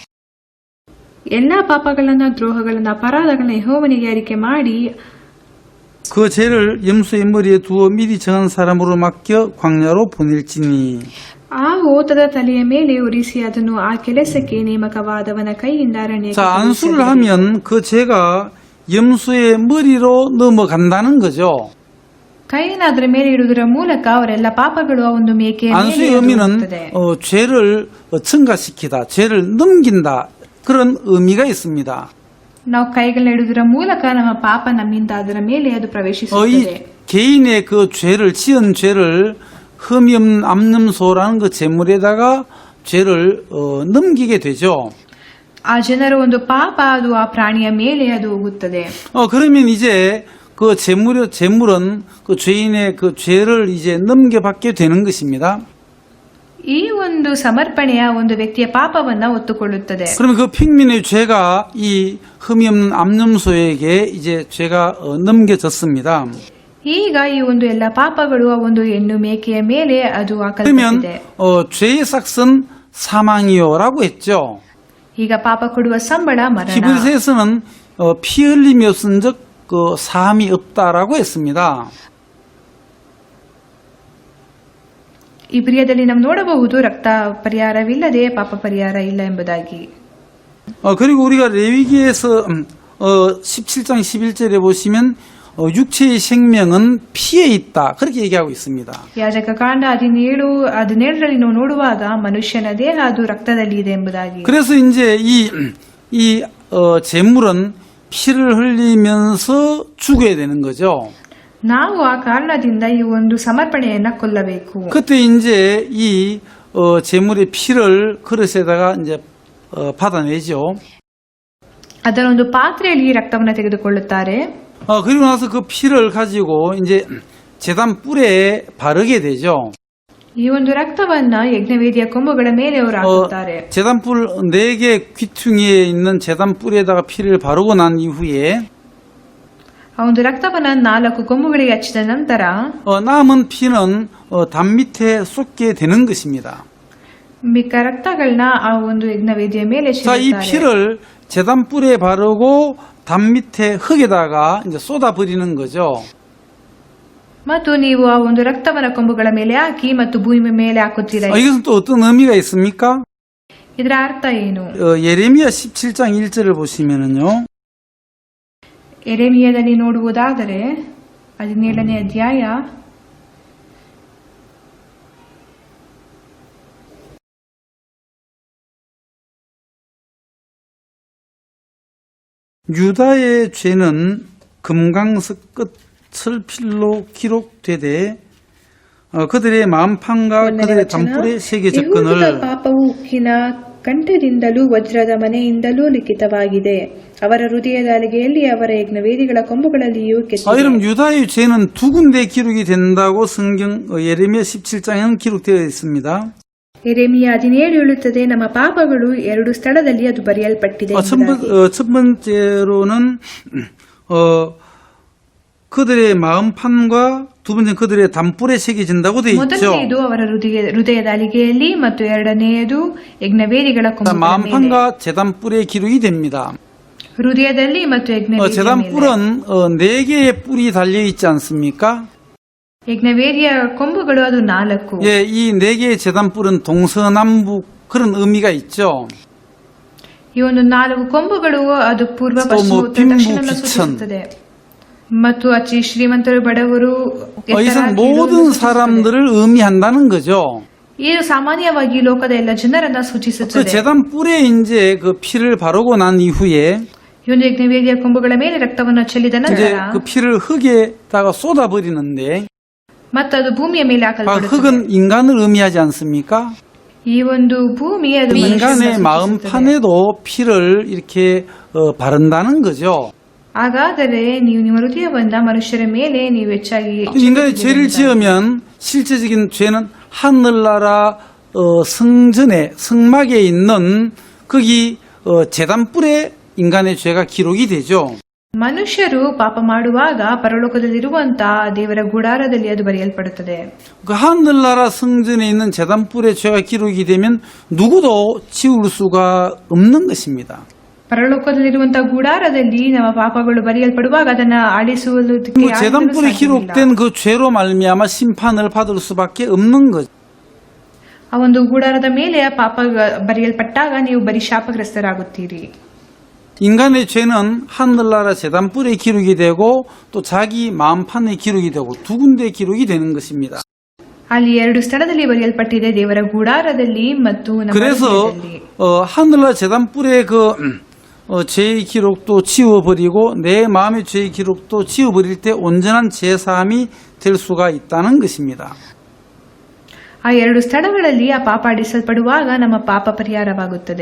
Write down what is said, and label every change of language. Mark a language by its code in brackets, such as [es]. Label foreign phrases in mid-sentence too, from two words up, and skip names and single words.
[kn] ಎಲ್ಲಾ ಪಾಪಗಳನ್ನ ದ್ರೋಹಗಳನ್ನ ಅಪರಾಧಗಳನ್ನ ಯೆಹೋವನಿಗೆ ಅರಿಕೆ ಮಾಡಿ [ko] 그 죄를 염소의 머리에 두어 미리 정한 사람으로 맡겨 광야로 보낼지니. [kn] ಆ ಓತದ ತಲೆಯ ಮೇಲೆ ಉರಿಸಿ ಅದನ್ನು ಆ ಕೆಲಸಕ್ಕೆ ನೇಮಕವಾದವನ ಕೈಯಿಂದ ಅರಣ್ಯಕ್ಕೆ [ko] 자, 안수를 하면 그 죄가 염소의 머리로 넘어간다는 거죠. [kn] ಕೈಯನ್ನು ಅದರ ಮೇಲೆ ಇಡುವುದರ ಮೂಲಕ ಅವರೆಲ್ಲ ಪಾಪಗಳು ಆ ಒಂದು ಮೇಕೆಯ ಮೇಲೆ [ko] 안수의 [kn] ಅದು [ko] 의미는 [kn] ಹೋಗುತ್ತದೆ. [ko] 죄를 증가시키다, 죄를 넘긴다 그런 의미가 있습니다. [kn] ನಾವು ಕೈಗಳನ್ನ ಇಡುವುದರ ಮೂಲಕ ನಮ್ಮ ಪಾಪ ನಮ್ಮಿಂದ ಅದರ ಮೇಲೆ ಅದು ಪ್ರವೇಶಿಸುತ್ತದೆ. [ko] 이 개인의 그 죄를 지은 죄를 흠이 없는 암염소라는 그 제물에다가 죄를 넘기게 되죠. [kn] ಆ ಜನರ ಒಂದು ಪಾಪ ಅದು ಆ ಪ್ರಾಣಿಯ ಮೇಲೆ ಅದು ಹೋಗುತ್ತದೆ. [ko] 그러면 이제 그 제물은 그 죄인의 그 죄를 이제 넘겨받게 되는 것입니다. [kn] ಈ ಒಂದು ಸಮರ್ಪಣೆಯ ಒಂದು ವ್ಯಕ್ತಿಯ ಪಾಪವನ್ನ ಹೊತ್ತುಕೊಳ್ಳುತ್ತದೆ. [ko] 그러면 그 핑민의 죄가 이 흠이 없는 암염소에게 이제 죄가 넘겨졌습니다. [kn] ಈಗ ಈ ಒಂದು ಎಲ್ಲ ಪಾಪಗಳು ಆ ಒಂದು ಹೆಣ್ಣು ಮೇಕೆಯ ಮೇಲೆ ಅದು [ko] 그러면 [kn] ಹಾಕಲ್ಪಟ್ಟಿದೆ. [ko] 죄의 삭은 사망이요라고 했죠. [kn] ಈಗ ಪಾಪ ಕೊಡುವ ಸಂಬಳ ಮರಣ. [ko] 히브리서에서는 피 흘림이 없은즉 그 사함이 없다라고 했습니다. [kn] ಇಬ್ರಿಯದಲ್ಲಿ ನಾವು ನೋಡಬಹುದು ರಕ್ತ ಪರಿಹಾರವಿಲ್ಲದೆ ಪಾಪ ಪರಿಹಾರ ಇಲ್ಲ ಎಂಬುದಾಗಿ. [ko] 그리고 우리가 레위기에서 17장 11절에 보시면 육체의 생명은 피에 있다 그렇게 얘기하고 있습니다. [kn] ಯಾಜಕ ಕಾಂಡ 17ರಲ್ಲಿ ನಾವು ನೋಡುವಾಗ ಮನುಷ್ಯನ ದೇಹ ಅದು ರಕ್ತದಲ್ಲಿ ಇದೆ ಎಂಬುದಾಗಿ. [ko] 그래서 이제 이 제물은 피를 흘리면서 죽어야 되는 거죠. [kn] ನಾವು ಆ ಕಾರಣದಿಂದ ಈ ಒಂದು ಸಮರ್ಪಣೆಯನ್ನ ಕೊಲ್ಲಬೇಕು. [ko] 그때 이제 이 제물의 피를 그릇에다가 이제 받아내죠. [kn] ಅದರ ಒಂದು ಪಾತ್ರೆಯಲ್ಲಿ ಈ ರಕ್ತವನ್ನು ತೆಗೆದುಕೊಳ್ಳುತ್ತಾರೆ. [ko] 그리고 나서 그 피를 가지고 이제 제단 뿔에 바르게 되죠. [kn] ಈ ಒಂದು ರಕ್ತವನ್ನ ಯಜ್ಞವೇದಿಯ ಕೊಂಬುಗಳ ಮೇಲೆ ಅವರು ಹಾಕುತ್ತಾರೆ. [ko] 제단 뿔 4개 귀퉁이에 있는 제단 뿔에다가 피를 바르고 난 이후에 [kn] ಆ ಒಂದು ರಕ್ತವನ್ನ 4 ಕೊಂಬುಗಳಿಗೆ ಹಚ್ಚಿದ ನಂತರ [ko] 남은 피는 담 밑에 쏟게 되는 것입니다. [kn] ಮಿಕ್ಕ ರಕ್ತಗಳನ್ನ ಆ ಒಂದು ಯಜ್ಞವೇದಿಯ ಮೇಲೆ [ko] 자, 이 [kn] ಚೆಲ್ಲುತ್ತಾರೆ. [ko] 피를 제단 뿔에 바르고 담 밑에 흙에다가 이제 쏟아 버리는 거죠. [kn] ಮತ್ತು ನೀವು ಆ ಒಂದು ರಕ್ತವನ್ನ ಕೊಂಬುಗಳ ಮೇಲೆ ಹಾಕಿ ಮತ್ತು ಭೂಮಿ ಮೇಲೆ ಹಾಕುತ್ತೀರಾ. [ko] 이것은 또 어떤 의미가 있습니까? [kn] ಇದರ ಅರ್ಥ ಏನು? [ko] 예레미야 17장 1절을 보시면은요. [kn] ಎರೆಮಿಯದಲ್ಲಿ ನೋಡುವುದಾದರೆ 17ನೇ ಅಧ್ಯಾಯ [ko] '유다의 죄는 금강석 끝을 필로 기록되되 그들의 마음판과 그들의 담불에 새겨졌거늘 [kn] ಯೆಹೂದದ ಪಾಪವು ಉಕ್ಕಿನ ಕಂಠದಿಂದಲೂ ವಜ್ರದ ಮನೆಯಿಂದಲೂ ಲಿಖಿತವಾಗಿದೆ. ಅವರ ಹೃದಯದ ಅಲಿಗೆಯಲ್ಲಿ ಅವರ ಯಜ್ಞವೇದಿಗಳ ಕೊಂಬುಗಳಲ್ಲಿಯೂ ಕೆತ್ತಿದೆ. [ko] 여러분 유다의 죄는 두 군데 기록이 된다고 성경 예레미야 17장에는 기록되어 있습니다. [kn] ಯೆರೆಮಿಯ 17 ಹೇಳುತ್ತದೆ, ನಮ್ಮ ಪಾಪಗಳು 2 ಸ್ಥಳದಲ್ಲಿ ಅದು ಬರೆಯಲ್ಪಟ್ಟಿದೆ. [ko] 첫 번째로는 그들의 마음판과 두 번째는 그들의 담불에 새겨진다고 되어 있죠. [kn] ಮೊದಲನೆಯದು ಅವರ ಹೃದಯದ ಅಲಿಗೆಯಲ್ಲಿ ಮತ್ತು ಎರಡನೆಯದು ಯಜ್ಞವೇದಿಗಳ ಕೊಂಬುಗಳ ಮೇಲೆ. [ko] 마음판과 제단불에 기록이 됩니다. [kn] ಹೃದಯದಲ್ಲಿ ಮತ್ತು ಯಜ್ಞವೇದಿಯ ಮೇಲೆ. [ko] 제단불은 4개의 뿔이 달려 있지 않습니까? [kn] ಯಜ್ಞವೇದಿಯ ಕೊಂಬುಗಳು ಅದು 4. [ko] 예, 이 4개의 제단뿔은 동서남북 그런 의미가 있죠. [kn] ಈ ಒಂದು 4 ಕೊಂಬುಗಳು ಅದು ಪೂರ್ವ ಪಶ್ಚಿಮ ಉತ್ತರ ದಕ್ಷಿಣವನ್ನು ಸೂಚಿಸುತ್ತದೆ. ಮತ್ತು ಅಚ್ಚಿ ಶ್ರೀಮಂತರು ಬಡವರು [ko] 이것은 모든 사람들을 의미한다는 거죠. [kn] ಇದು ಸಾಮಾನ್ಯವಾಗಿ ಲೋಕದ ಎಲ್ಲ ಜನರನ್ನ [ko] 그 [kn] ಸೂಚಿಸುತ್ತದೆ. [ko] 제단뿔에 이제 그 피를 바르고 난 이후에 [kn] ಈ ಒಂದು ಯಜ್ಞವೇದಿಯ ಕೊಂಬುಗಳ ಮೇಲೆ ರಕ್ತವನ್ನು ಚೆಲ್ಲಿದ [ko] 이제 [kn] ನಂತರ [ko] 그 피를 흙에다가 쏟아 버리는데 [kn] ಮತ್ತು ಅದು ಭೂಮಿಯ ಮೇಲೆ ಹಾಕಲ್ಪಡುತ್ತದೆ. [ko] 흙은 인간을 의미하지 않습니까? [kn] ಈ ಒಂದು ಭೂಮಿ ಅದು [ko] 인간의 마음판에도 피를 이렇게 바른다는 거죠. [kn] ಹಾಗಾದರೆ ನೀವು ನಿಮ್ಮ ಹೃದಯವನ್ನ ಮನುಷ್ಯರ ಮೇಲೆ ನೀವು ಹೆಚ್ಚಾಗಿ [ko] 인간이 죄를 지으면 실제적인 죄는 하늘나라 성전에 성막에 있는 거기 제단불에 인간의 죄가 기록이 되죠. [kn] ಮನುಷ್ಯರು ಪಾಪ ಮಾಡುವಾಗ ಪರಲೋಕದಲ್ಲಿರುವಂತಹ ದೇವರ ಗುಡಾರದಲ್ಲಿ ಅದು ಬರೆಯಲ್ಪಡುತ್ತದೆ. [ko] 그 하늘나라 성전에 있는 제단불에 죄가 기록이 되면 누구도 지울 수가 없는 것입니다. [kn] ಪರಲೋಕದಲ್ಲಿರುವಂತಹ ಗುಡಾರದಲ್ಲಿ ನಮ್ಮ ಪಾಪಗಳು ಬರೆಯಲ್ಪಡುವಾಗ ಅದನ್ನ ಆಡಿಸುವುದಕ್ಕೆ [ko] 그 제단불에 기록된 그 죄로 말미암아 심판을 받을 수밖에 없는 거죠. [kn] ಆ ಒಂದು ಗುಡಾರದ ಮೇಲೆ ಆ ಪಾಪ ಬರೆಯಲ್ಪಟ್ಟಾಗ ನೀವು ಬರೀ ಶಾಪಗ್ರಸ್ತರಾಗುತ್ತೀರಿ. [ko] 인간의 죄는 하늘나라 제단불에 기록이 되고 또 자기 마음판에 기록이 되고 두 군데 기록이 되는 것입니다. [kn] ಅಲ್ಲಿ ಎರಡು ಸ್ಥಳದಲ್ಲಿ ಬರೆಯಲ್ಪಟ್ಟಿದೆ, ದೇವರ ಗುಡಾರದಲ್ಲಿ ಮತ್ತು ನಮ್ಮ [ko] 그래서 [kn] ಹೃದಯದಲ್ಲಿ. [ko] 하늘나라 제단불의 그 죄의 기록도 지워버리고 내 마음의 죄의 기록도 지워버릴 때 온전한 제사함이 될 수가 있다는 것입니다. [kn] ಆ ಎರಡು ಸ್ಥಳಗಳಲ್ಲಿ ಆ ಪಾಪ ಅಡಿಸಲ್ಪಡುವಾಗ ನಮ್ಮ ಪಾಪ ಪರಿಹಾರವಾಗುತ್ತದೆ.